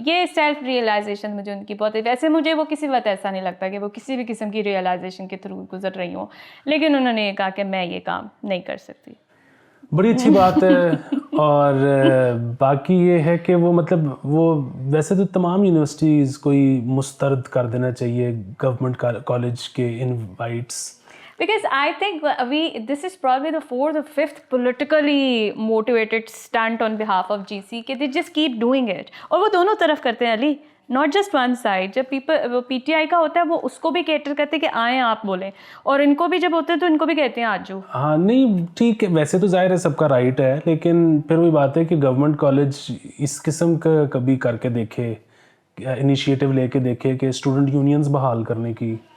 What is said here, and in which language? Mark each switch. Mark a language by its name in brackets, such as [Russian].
[Urdu] یہ self realization مجھے ان کی بہت ہے. ویسے مجھے وہ کسی وقت ایسا نہیں لگتا کہ وہ کسی بھی قسم کی ریئلائزیشن کے تھرو گزر رہی ہوں، لیکن انہوں نے یہ کہا کہ میں یہ کام نہیں کر سکتی. بڑی اچھی بات ہے. اور باقی یہ ہے کہ وہ مطلب وہ ویسے تو تمام یونیورسٹیز کوئی مسترد کر دینا چاہیے گورنمنٹ کالج کے invites. [English] Because I think this is probably the 4th or 5th politically motivated stunt on behalf of GC کہ they just keep doing it. [Urdu] اور وہ دونوں طرف کرتے ہیں علی، [English] not just one side. [Urdu] جب پی ٹی آئی کا ہوتا ہے وہ اس کو بھی کیٹر کرتے ہیں کہ آئیں آپ بولیں، اور ان کو بھی جب ہوتے ہیں تو ان کو بھی کہتے ہیں آجو. ہاں نہیں ٹھیک ہے، ویسے تو ظاہر ہے سب کا رائٹ ہے، لیکن پھر وہی بات ہے کہ گورنمنٹ کالج اس قسم کا کبھی کر کے دیکھے، انیشیٹو لے کے دیکھے کہ اسٹوڈنٹ یونینز بحال کرنے کی.